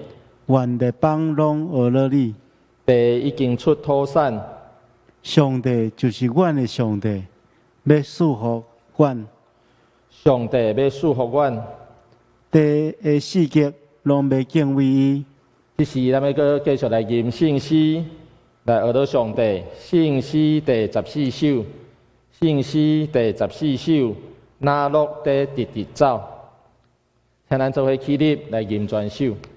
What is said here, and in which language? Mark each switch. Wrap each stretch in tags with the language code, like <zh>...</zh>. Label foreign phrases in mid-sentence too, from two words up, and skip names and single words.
<nan>愿列邦拢学了你。地已经出土产，上帝就是阮的上帝，要祝福阮。上帝要祝福阮，地的四极拢要敬畏伊。这时，咱要搁继续来吟圣诗，来学到上帝。圣诗第14首，圣诗第14首，那落地直直走。请咱做伙起立来吟全首。</nan>